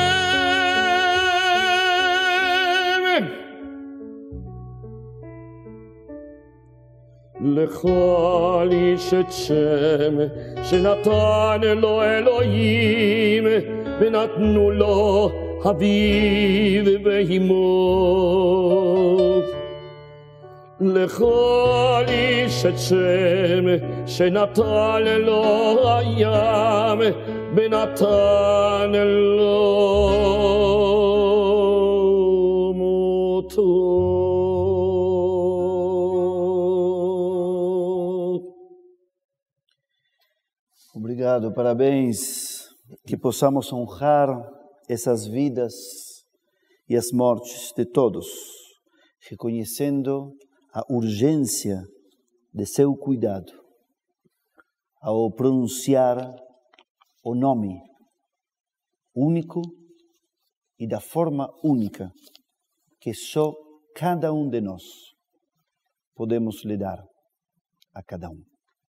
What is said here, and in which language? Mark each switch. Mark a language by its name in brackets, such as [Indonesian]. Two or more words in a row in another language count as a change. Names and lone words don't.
[Hebrew] לכל איש את שם שנתן לו אלוהים ונתנו לו אביו ואמו. לכל איש את שם שנתן לו הים ונתן לו מותו. [Portuguese] Obrigado, parabéns, que possamos honrar essas vidas e as mortes de todos, reconhecendo a urgência de seu cuidado ao pronunciar o nome único e da forma única que só cada um de nós podemos lhe dar a cada um.